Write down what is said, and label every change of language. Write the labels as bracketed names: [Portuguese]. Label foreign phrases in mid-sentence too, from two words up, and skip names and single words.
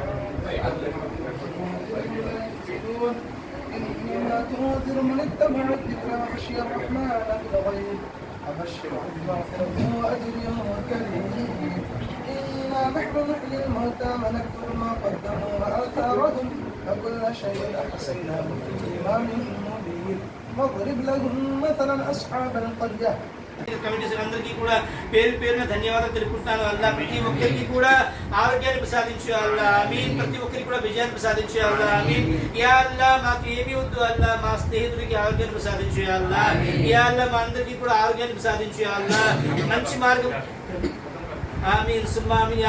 [Arabic] إنما تنذر من اتبع الذكر وخشي الرحمن بالغيب فبشره بمغفرة وأجر كريم إنا نحن نحيي الموتى ونكتب ما قدموا وآثارهم وكل شيء أحصيناه في إمام مبين واضرب لهم مثلا أصحاب القرية. [Telugu] కమిటీస్ అందరికీ కూడా పేరు పేరున ధన్యవాదాలు తెలుపుకుంటాను. అల్లా ప్రతి ఒక్కరికి కూడా ఆరోగ్యాన్ని ప్రసాదించు అల్లా ఆమీన్. ప్రతి ఒక్కరికి కూడా విజయాన్ని ప్రసాదించు అల్లా ఆమీన్. యా అల్లా మాకు ఏమీ వద్దు అల్లా, మా స్నేహితుడికి ఆరోగ్యాన్ని ప్రసాదించు అల్లా. యా అల్లా మా అందరికీ కూడా ఆరోగ్యాన్ని ప్రసాదించు అల్లా, మంచి మార్గం [Arabic] آمين ثم آمين.